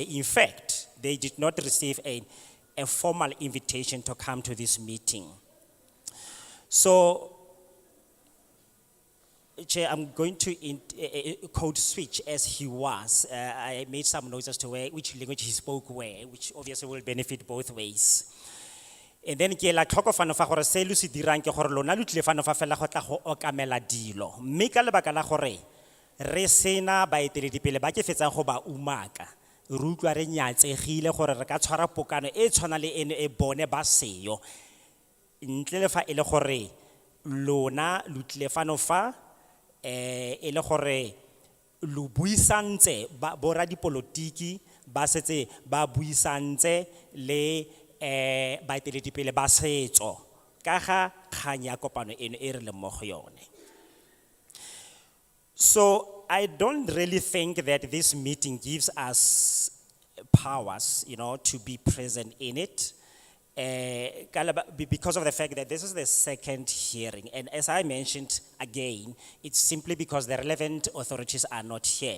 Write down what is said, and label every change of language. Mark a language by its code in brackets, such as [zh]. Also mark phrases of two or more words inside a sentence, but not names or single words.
[en] In fact, they did not receive a formal invitation to come to this meeting. So, Chair, I'm going to code switch as he was. I made some notes as to which language he spoke where, which obviously will benefit both ways. [tn] And then ke la tlhoko fano fa gore se lu se dirang ke gore lona lu tle fano fa fela go tla go okamela dilo. Mme ka lebaka la gore re sena baeteledipele ba ke fetsang go ba umaka. Re utlwa re nyatsegile gore re ka tshwara pokano e tshwana le ene e bone ba seyo. ntle le fa e le gore lona lo tlile fano fa e le gore lo buisantse borra dipolotiki ba setse ba buisantse le baeteledipele ba setso ka ga kgang ya kopano eno e re leng mo go yone. [en] So I don't really think that this meeting gives us powers, to be present in it. Because of the fact that this is the second hearing, and as I mentioned again, it's simply because the relevant authorities are not here.